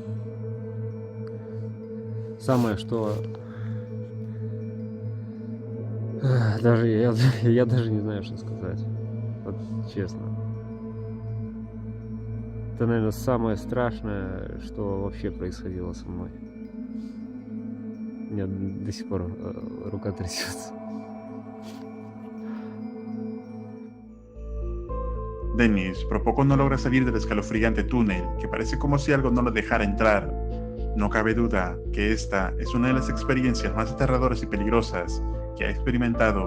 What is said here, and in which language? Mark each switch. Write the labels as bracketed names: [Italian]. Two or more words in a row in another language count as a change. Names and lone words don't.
[Russian] Самое, что даже я даже не знаю, что сказать. Вот честно. Это, наверное, самое страшное, что вообще происходило со мной. У меня до sих pur ruca trăsiuță. [Spanish] Dennis por poco no logra salir del escalofriante túnel, que parece como si algo no lo dejara entrar. No cabe duda que esta es una de las experiencias más aterradoras y peligrosas que ha experimentado.